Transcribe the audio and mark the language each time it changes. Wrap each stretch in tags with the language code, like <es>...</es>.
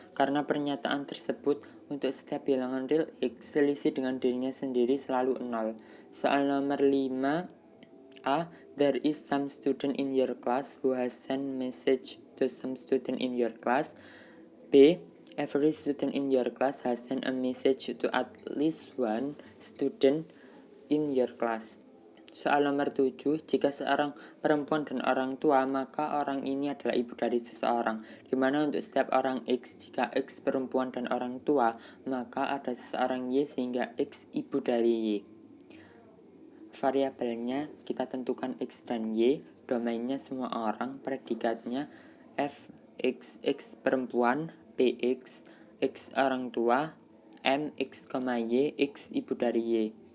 <id>Karena pernyataan tersebut untuk setiap bilangan real X, selisih dengan dirinya sendiri selalu 0. Soal nomor 5,</id> <en>A, there is some student in your class who has sent message to some student in your class. B, every student in your class has sent a message to at least one student in your class.</en> <id>Soal nomor 7, jika seorang perempuan dan orang tua, maka orang ini adalah ibu dari seseorang, dimana untuk setiap orang X, jika X perempuan dan orang tua, maka ada seseorang Y sehingga X ibu dari Y. Variabelnya kita tentukan X dan Y, domainnya semua orang, predikatnya F, X perempuan, PX, X orang tua, M, X, Y, X ibu dari Y.</id>